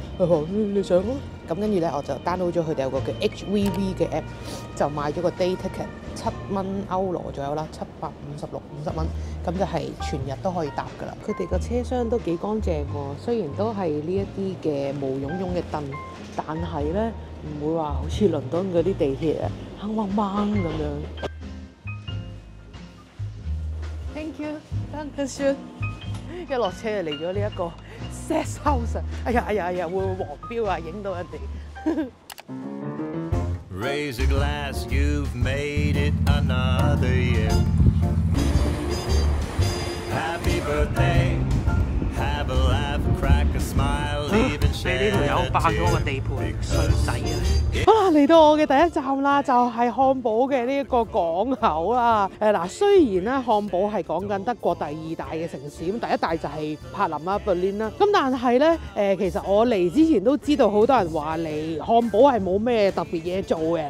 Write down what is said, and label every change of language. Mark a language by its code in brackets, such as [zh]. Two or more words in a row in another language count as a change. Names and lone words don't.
[yue] 佢話你上咯。咁跟住咧，我就 download 咗佢哋有個叫 HVV 嘅 app， 就買咗個 day ticket， 7蚊歐羅左右啦，756、50蚊，咁就係全日都可以搭噶啦。佢哋個車廂都幾乾淨喎，雖然都係呢一啲嘅毛茸茸嘅凳，但係咧唔會話好似倫敦嗰啲地鐵啊黑掹掹咁樣。 [en] Thank you， [de] Danke schön。 [yue] 一落車就嚟咗呢一個 Sex House， 哎呀，會黃標啊，影到人哋。 [en] Raise a glass, you've made it another year. Happy birthday, have a laugh, crack a smile, even share a tear. [yue] 呢條友霸咗個地盤，衰仔啊！嚟到我嘅第一站啦，就係漢堡嘅呢一個港口啦。嗱，雖然咧漢堡係講緊德國第二大嘅城市，咁第一大就係柏林啦、Berlin 啦。咁但係咧其實我嚟之前都知道好多人話嚟漢堡係冇咩特別嘢做嘅。